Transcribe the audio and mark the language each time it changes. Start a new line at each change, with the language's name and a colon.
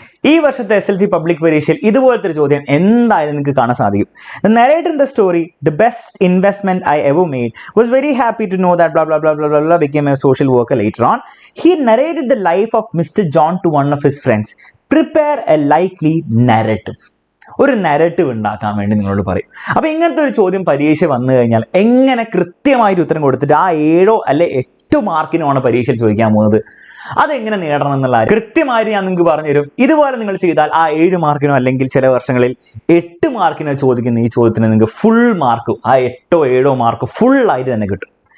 Malayalam: ഈ വർഷത്തെ SLC public പരീക്ഷയിൽ ഇതുപോലത്തെ ഒരു ചോദ്യം എന്തായാലും നിങ്ങൾക്ക് കാണാൻ സാധിക്കും.
English: The narrator in the story, the best investment I ever made, was very happy to know that blah blah blah blah blah blah became a social worker later on. He narrated the life of Mr. John to one of his friends. Prepare a likely narrative.
Malayalam: ഒരു narrative ഉണ്ടാക്കാൻ വേണ്ടി നിങ്ങളോട് പറയും. അപ്പോൾ ഇങ്ങനത്തെ ഒരു ചോദ്യം പരീക്ഷ വന്നു കഴിഞ്ഞാൽ എങ്ങനെ കൃത്യമായിട്ട് ഉത്തരം കൊടുത്തിട്ട് ആ 7 അല്ലെ 8 മാർക്കിനുമാണ് പരീക്ഷയിൽ ചോദിക്കാൻ പോകുന്നത്. അതെങ്ങനെ നേടണം എന്നുള്ള കൃത്യമായിട്ട് ഞാൻ നിങ്ങൾക്ക് പറഞ്ഞുതരും. ഇതുപോലെ നിങ്ങൾ ചെയ്താൽ ആ 7 മാർക്കിനോ അല്ലെങ്കിൽ ചില വർഷങ്ങളിൽ 8 മാർക്കിനോ ചോദിക്കുന്ന ഈ ചോദ്യത്തിന് നിങ്ങൾക്ക് ഫുൾ മാർക്ക്, ആ 8 7 മാർക്ക് ഫുൾ ആയിട്ട് തന്നെ കിട്ടും.